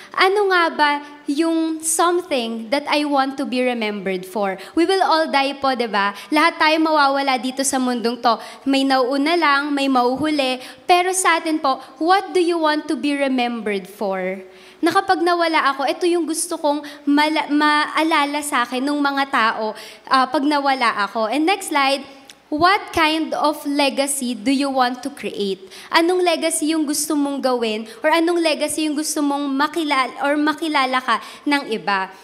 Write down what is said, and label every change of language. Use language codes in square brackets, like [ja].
[tl] Ano nga ba yung [en] something that I want to be remembered for? We will all die po, diba? [tl] Lahat tayo mawawala dito sa mundong to. May nauuna lang, may mauhuli. Pero sa atin po, [en] what do you want to be remembered for? [tl] Na kapag nawala ako, ito yung gusto kong maalala sa akin ng mga tao pag nawala ako. [en] And next slide, what kind of legacy do you want to create? [tl] Anong legacy yung gusto mong gawin? Or anong legacy yung gusto mong makilala ka ng iba?